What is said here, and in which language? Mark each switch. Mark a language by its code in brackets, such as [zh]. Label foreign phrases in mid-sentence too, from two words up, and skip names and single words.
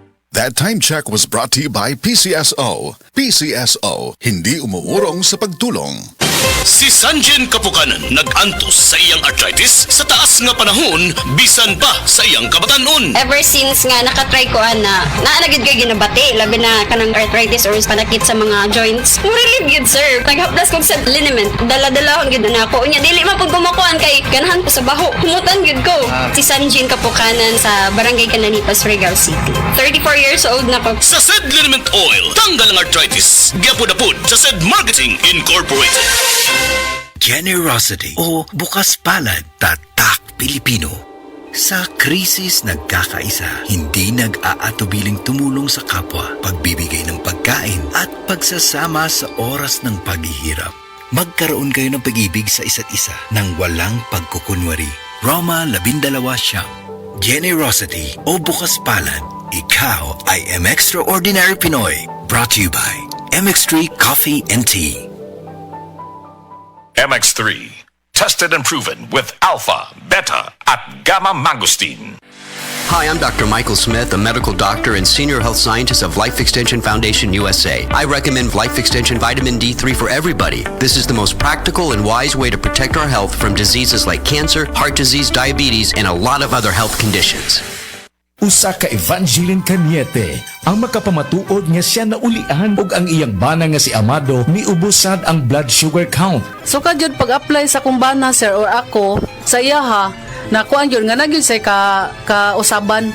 [en] That time check was brought to you by PCSO. [tl] PCSO, hindi umuurong sa pagtulong. [ceb] Si Sanjen Kapukanan nag-antos sa iyang arthritis sa taas nga panahon bisan pa sa iyang kabatanon. [en] Ever since [ceb] nga nakatry ko na naanagid kay ginabati labi na kanang arthritis or panakit sa mga joints. Relieve gyud sir. Naghaplas ko sa liniment. Dala-dalahon gyud na ako. Unya dili man pud kumakuan kay ganahan ko sa baho. Humutan gyud ko. Si Sanjin Kapukanan sa Barangay Cananipas, Regal City. 34 [en] years old [ceb] na ko. Sa Sed Liniment Oil, tanggal ang arthritis. Gyapod-apod sa Sed Marketing Incorporated. [tl] Generosity o bukas palad, tatak Pilipino. Sa krisis nagkakaisa, hindi nag-aatubiling tumulong sa kapwa, pagbibigay ng pagkain at pagsasama sa oras ng paghihirap. Magkaroon kayo ng pag-ibig sa isa't isa nang walang pagkukunwari. Roma 12 siyam. Generosity o bukas palad, ikaw ay Extraordinary Pinoy. [en] Brought to you by MX3 Coffee and Tea. MX3, tested and proven with alpha, beta, at gamma mangosteen. Hi, I'm Dr. Michael Smith, a medical doctor and senior health scientist of Life Extension Foundation USA. I recommend Life Extension Vitamin D3 for everybody. This is the most practical and wise way to protect our health from diseases like cancer, heart disease, diabetes, and a lot of other health conditions. [ceb] Usa ka Evangeline Cañete ang makapamatuod nga siya naulian ug ang iyang bana nga si Amado miubusad ang blood sugar count. So kadyod pag-apply sa kumbana sir or ako sa iya ha, nakuan yun nga nagyud say ka usaban.